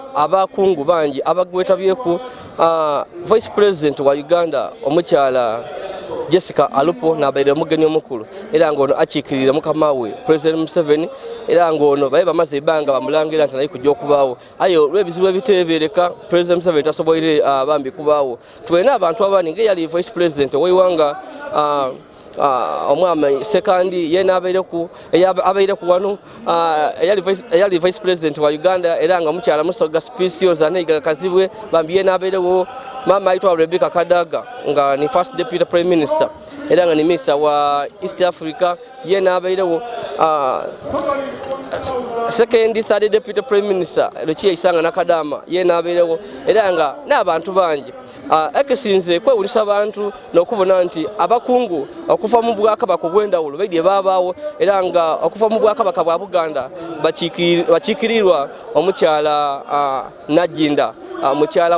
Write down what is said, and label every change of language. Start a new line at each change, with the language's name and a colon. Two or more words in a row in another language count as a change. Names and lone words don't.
Soga: abakungu bangi abagwetabyeku
English: Vice President
Soga: wa Uganda omukyala Jessica Alupo nabaire omugeni omukulu era ngono akikirira mukamawe
English: President Museveni
Soga: era ngono baye bamaze ibanga bamulangira nti nayi kujja okubaawo ayo lwebizibu ebitebereka President Museveni tasoboire bambi kubaawo tuwena abantu abani nge yali Vice President owiwanga omwami sekandi yena abaire ku wano eyali
English: Vice President
Soga: wa Uganda era nga mukyala Busoga Specials aneiga kazibwe bambi yena abairewo mama aitwa Rebecca Kadaga nga ni
English: First Deputy Prime Minister
Soga: era nga ni Minister wa East Africa yena abairewo
English: Second, Third Deputy Prime Minister
Soga: Luchie Isanga Nakadama yena abairewo era nga n'abantu bangi ekisinze kwewulisa abantu n'okubona nti abakungu okuva mu Bwakabaka obw'endawulo baidye babaawo era nga okuva mu Bwakabaka bwa Buganda bakiikirirwa omukyala Najinda mukyala